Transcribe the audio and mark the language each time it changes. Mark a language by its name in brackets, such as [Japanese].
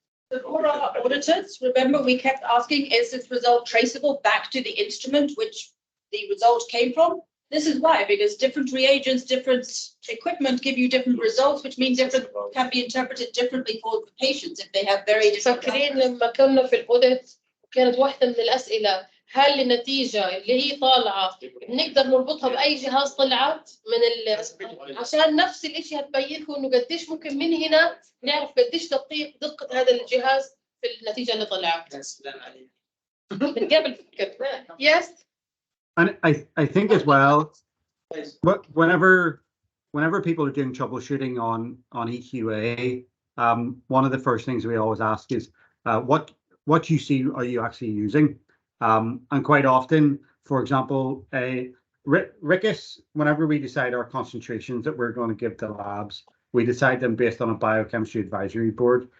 [English] The auditors, remember we kept asking, is this result traceable back to the instrument which the result came from? This is why, because different reagents, different equipment give you different results, which means different can be interpreted differently for the patients if they have very different. [Arabic] فاكرين لما كنا في الاوديت كانت واحده من الاسئله هل النتيجه اللي هي طالعه بنقدر نربطها باي جهاز طلعت من عشان نفس الشيء هتبين لكم انه قديش ممكن من هنا نعرف قديش دقه هذا الجهاز في النتيجه اللي طلعت. من قبل فكرت. [English] Yes. And I think as well, whenever people are doing troubleshooting on EQA, one of the first things we always ask is what QC are you actually using? And quite often, for example, RIQAS, whenever we decide our concentrations that we're going to give to labs, we decide them based on a biochemistry advisory board.